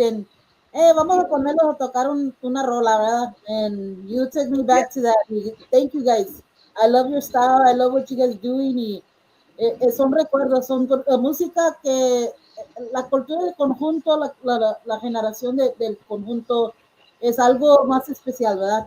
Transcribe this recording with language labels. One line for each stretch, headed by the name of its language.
English: And hey,
Spanish: vamos a ponerlo a tocar una rola, ¿verdad?
English: And you took me back to that. Thank you guys. I love your style. I love what you guys doing.
Spanish: Y son recuerdos, son música que la cultura del conjunto, la generación del conjunto es algo más especial, ¿verdad?